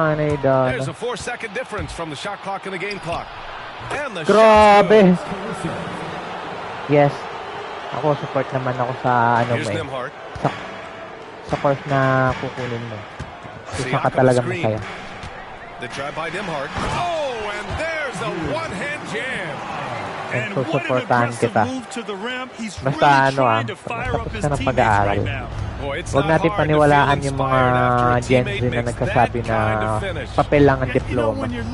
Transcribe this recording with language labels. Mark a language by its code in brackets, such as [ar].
[en] There's a 4-second difference from the shot clock and the game clock. And the [tl] Grabe. Yes. Ako, support naman ako sa ano mo eh. Sa course na kukunin mo. Gusto ka talaga masaya. [en] The drive by Nimhart. Oh, and there's a one-hand jam. [tl] And susuportahan kita. Basta ano tapos ka ng pag-aaral. Huwag natin paniwalaan yung mga Gen Z na nagsasabi na papel lang ang diploma.